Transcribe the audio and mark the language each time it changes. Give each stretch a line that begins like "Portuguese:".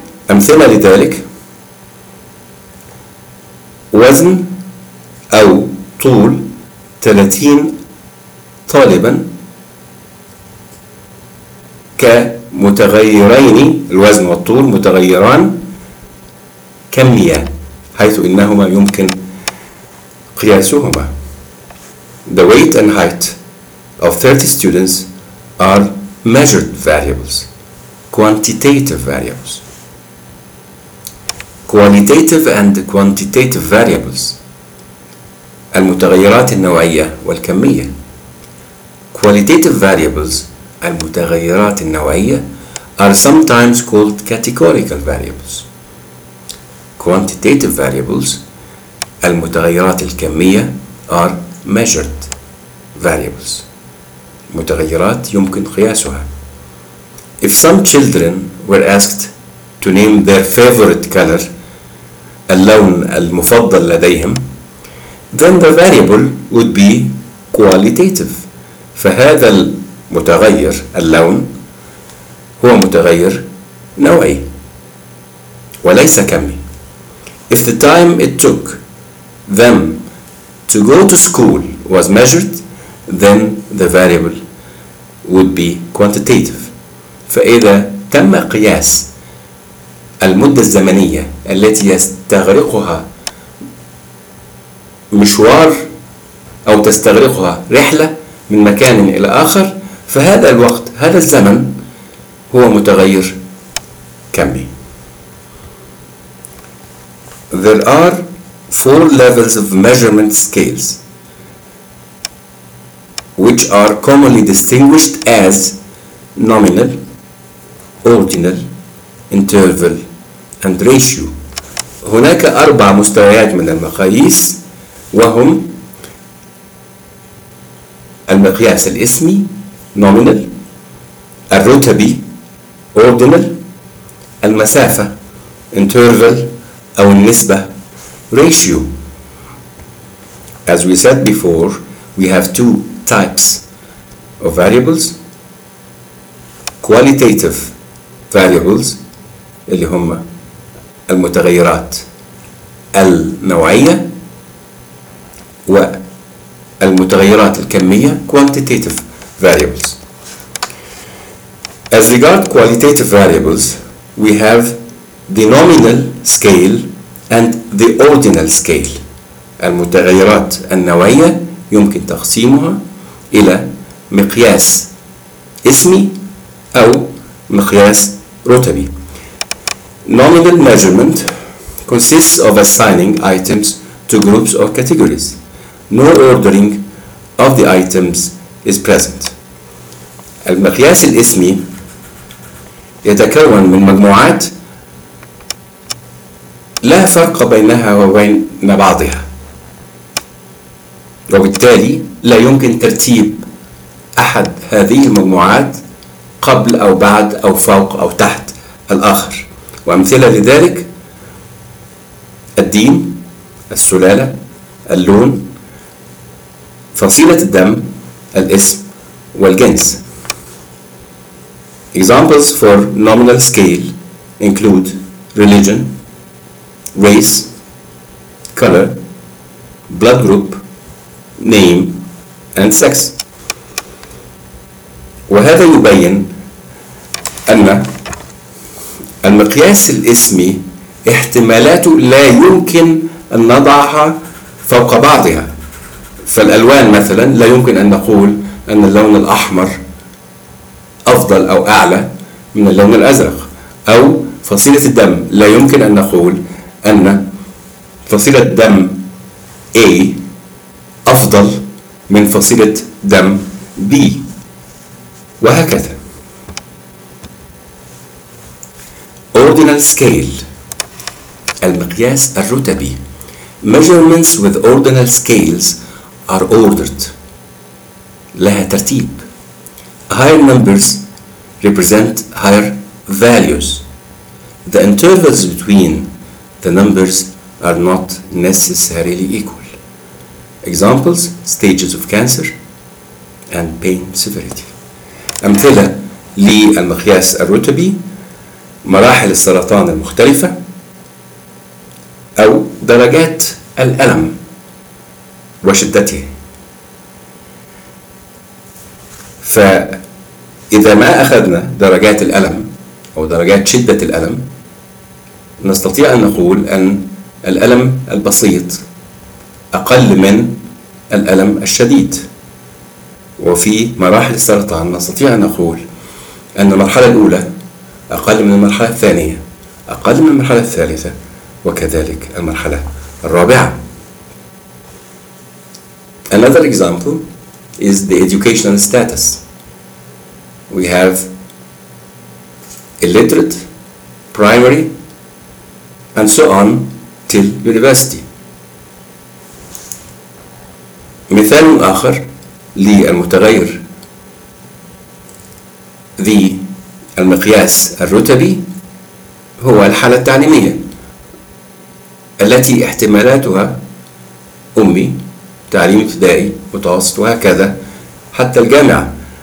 Arabic: أمثلة لذلك: وزن أو طول 30 طالبا كمتغيرين، الوزن والطول متغيران كمية حيث إنهما يمكن قياسهما.
English: The weight and height of 30 students are measured variables, quantitative variables. Qualitative and quantitative variables.
Arabic: المتغيرات النوعية والكمية.
English: Qualitative variables,
Arabic: المتغيرات النوعية,
English: are sometimes called categorical variables. Quantitative variables,
Arabic: المتغيرات الكمية,
English: are measured variables.
Arabic: متغيرات يمكن قياسها.
English: If some children were asked to name their favorite color,
Arabic: اللون المفضل لديهم,
English: then the variable would be qualitative.
Arabic: فهذا المتغير اللون هو متغير نوعي وليس كمي.
English: If the time it took them to go to school was measured, then the variable would be quantitative.
Arabic: فإذا تم قياس المدة الزمنية التي يستغرقها مشوار أو تستغرقها رحلة من مكان إلى آخر، فهذا الوقت، هذا الزمن هو متغير كمي.
English: There are four levels of measurement scales which are commonly distinguished as nominal, ordinal, interval, and ratio.
Arabic: هناك أربع مستويات من المقاييس، وهم المقياس الاسمي nominal، الرتبي ordinal، المسافة interval أو النسبة ratio.
English: As we said before, we have two types of variables: qualitative variables
Arabic: اللي هم المتغيرات النوعية، والمتغيرات الكمية
English: quantitative variables. As regard qualitative variables, we have the nominal scale and the ordinal scale.
Arabic: المتغيرات النوعية يمكن تقسيمها إلى مقياس اسمي أو مقياس رتبي.
English: Nominal measurement consists of assigning items to groups or categories. No ordering of the items is present.
Arabic: المقياس الاسمي يتكون من مجموعات لا فرق بينها وبين بعضها، وبالتالي لا يمكن ترتيب أحد هذه المجموعات قبل أو بعد أو فوق أو تحت الآخر. وأمثلة لذلك: الدين، السلالة، اللون، فصيلة الدم، الاسم، والجنس.
English: Examples for nominal scale include religion, race, color, blood group, name, and sex.
Arabic: وهذا يبين أن المقياس الاسمي احتمالاته لا يمكن أن نضعها فوق بعضها. فالألوان مثلا لا يمكن أن نقول أن اللون الأحمر أفضل أو أعلى من اللون الأزرق، أو فصيلة الدم لا يمكن أن نقول أن فصيلة دم A أفضل من فصيلة دم B، وهكذا.
English: Ordinal scale،
Arabic: المقياس الرتبي.
English: Measurements with ordinal scales are ordered،
Arabic: لها ترتيب.
English: Higher numbers represent higher values. The intervals between the numbers are not necessarily equal. Examples: stages of cancer and pain severity.
Arabic: أمثلة للمقياس الرتبي: مراحل السرطان المختلفة، أو درجات الألم وشدته. فإذا ما أخذنا درجات الألم أو درجات شدة الألم، نستطيع أن نقول أن الألم البسيط أقل من الألم الشديد. وفي مراحل السرطان نستطيع أن نقول أن المرحلة الأولى أقل من المرحلة الثانية، أقل من المرحلة الثالثة، وكذلك المرحلة الرابعة.
English: Another example is the educational status. We have illiterate, primary, and so on till university.
Arabic: مثال آخر للمتغير ذي المقياس الرتبي هو الحالة التعليمية التي احتمالاتها أمي، تعليم ابتدائي، متوسط، وهكذا حتى الجامعة.